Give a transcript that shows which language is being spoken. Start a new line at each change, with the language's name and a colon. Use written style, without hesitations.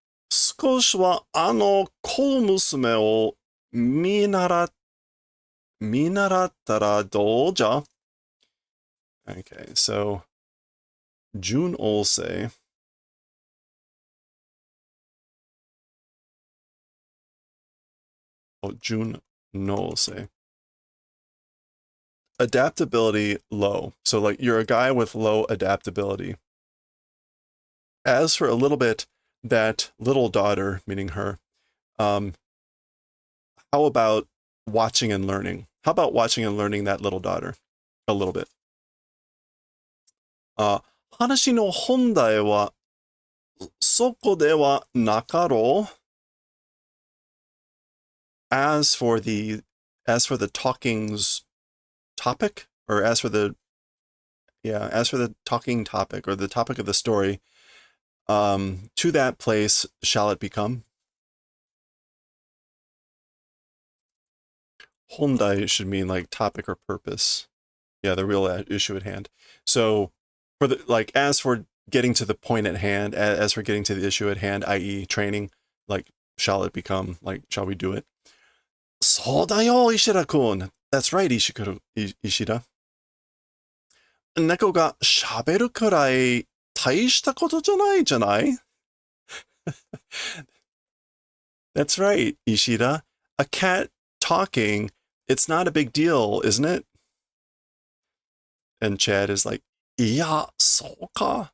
Japanese: 少しは小娘を見習ったらどうじゃ?
English: Okay, so
Japanese: 順応性 順応性
English: Adaptability low. So like you're a guy with low adaptability. As for a little bit, that little daughter, meaning her, how about watching and learning? How about watching and learning that little daughter? A little bit.
Japanese: 話の本題はそこではなかろう.
English: As for the talking's topic, or as for the talking topic, or the topic of the story, to that place shall it become. Hondai should mean like topic or purpose. Yeah, the real issue at hand. So for as for getting to the point at hand, as for getting to the issue at hand, i.e. training, like shall it become? Like, shall we do it?
Japanese: そうだよ、Ishida-kun.
English: That's right, Ishida.
Japanese: 猫が喋るくらい大したことじゃないじゃない?
English: That's right, Ishida. A cat talking, it's not a big deal, isn't it? And Chad is like,
Japanese: いや、そうか?